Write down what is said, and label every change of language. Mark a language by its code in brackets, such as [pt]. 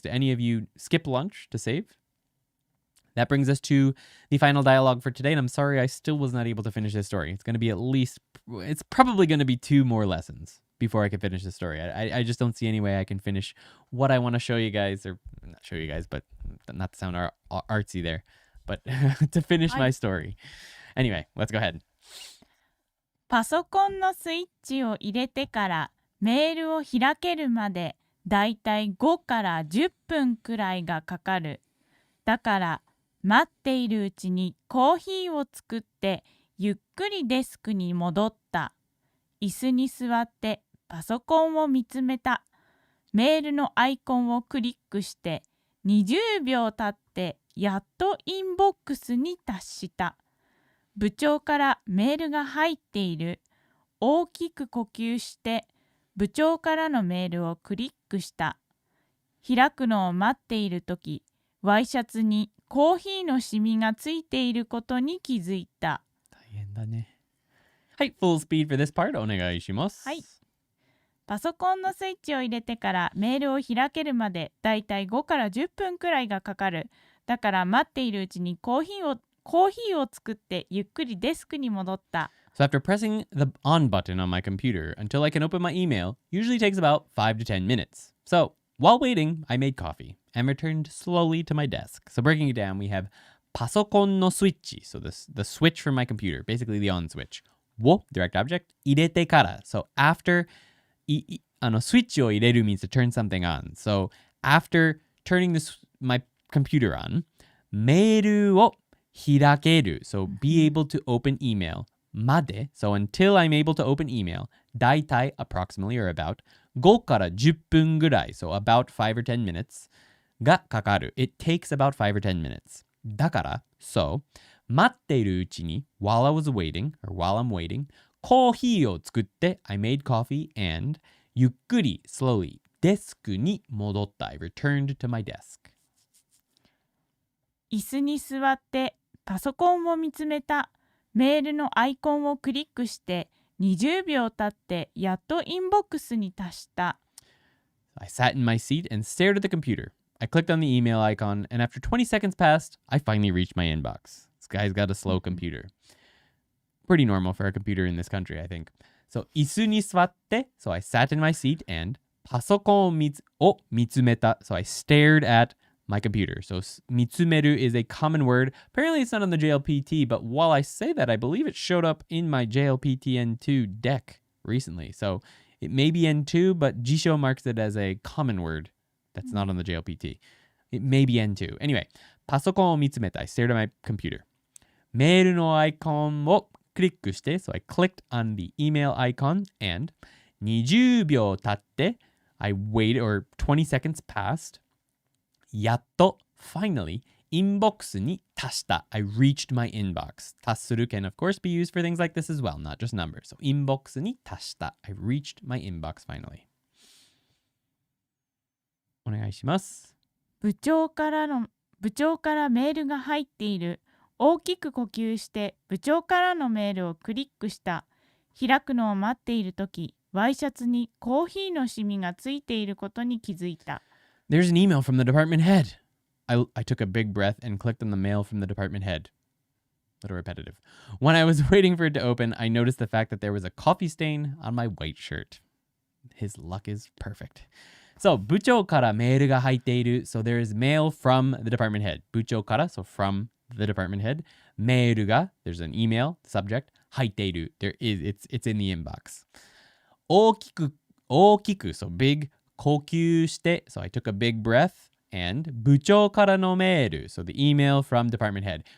[en] Did any of you skip lunch to save? That brings us to the final dialogue for today. And I'm sorry, I still was not able to finish this story. It's going to be it's probably going to be 2 more lessons before I can finish the story. I just don't see any way I can finish what I want to show you guys, or not show you guys, but not to sound artsy there, but to finish my story. Anyway, let's go ahead. [ja] パソコンのスイッチを入れてからメールを開けるまでだいたい5から10分くらいがかかる。だから待っているうちにコーヒーを作ってゆっくりデスクに戻った。椅子に座ってパソコンを見つめた。メールのアイコンをクリックして20秒経ってやっとインボックスに達した。部長からメールが入っている。大きく呼吸して部長からのメールをクリックした。開くのを待っているとき、ワイシャツにコーヒーのシミがついていることに気づいた。大変だね。はい、 [en] full speed for this part [ja] お願いします。はい。パソコンのスイッチを入れてからメールを開けるまでだいたい5から10分くらいがかかる。だから待っているうちにコーヒーを作ってゆっくりデスクに戻った。 [en] So after pressing the on button on my computer until I can open my email, usually takes about 5 to 10 minutes. So while waiting, I made coffee and returned slowly to my desk. So breaking it down, we have [ja] パソコンのスイッチ, [en] so the switch from my computer, basically the on switch. を direct object, [ja] 入れてから, [en] so after [ja] スイッチを入れる [en] means to turn something on. So after turning my computer on, [ja] メールを開ける, [en] so be able to open email. まで so until I'm able to open email だいたい approximately or about [ja] 5から10分ぐらい [en] so about 5 or 10 minutes がかかる it takes about 5 or 10 minutes だから so [ja] 待っているうちに [en] while I was waiting or while I'm waiting [ja] コーヒーを作って [en] I made coffee and ゆっくり slowly [ja] デスクに戻った [en] I returned to my desk [ja] 椅子に座ってパソコンを見つめたメールのアイコンをクリックして20秒経ってやっとインボックスに達した。 [en] I sat in my seat and stared at the computer. I clicked on the email icon and after 20 seconds passed, I finally reached my inbox. This guy's got a slow computer. Pretty normal for a computer in this country, I think. So, [ja] 椅子に座って [en] so I sat in my seat and [ja] パソコンを見つめた [en] so I stared at my computer. So 見つめる is a common word. Apparently it's not on the JLPT, but while I say that, I believe it showed up in my JLPT N2 deck recently. So it may be N2, but Jisho marks it as a common word that's not on the JLPT. It may be N2. Anyway, [ja] パソコンを見つめた [en] I stared at my computer. [ja] メールのアイコンをクリックして [en] so I clicked on the email icon and [ja] 20秒経って、 [en] I waited, or 20 seconds passed. [ja] やっと、 [en] finally, [ja] インボックスに達した。 [en] I reached my inbox. 達する can of course be used for things like this as well, not just numbers. [ja] So インボックスに達した。 [en] I reached my inbox finally. [ja] お願いします。部長からメールが入っている。大きく呼吸して部長からのメールをクリックした。開くのを待っているとき、ワイシャツにコーヒーのシミがついていることに気づいた。 [en] There's an email from the department head. I took a big breath and clicked on the mail from the department head. A little repetitive. When I was waiting for it to open, I noticed the fact that there was a coffee stain on my white shirt. His luck is perfect. [ja] So, 部長からメールが入っている. [en] So, there is mail from the department head. [ja] 部長から、 [en] so from the department head. [ja] メールが, [en] there's an email, subject. [ja] 入っている. [en] It's in the inbox. [ja] 大きく, [en] so big. [ja] 呼吸して, [en] so I took a big breath. And [ja] 部長からのメール, [en] so the email from department head.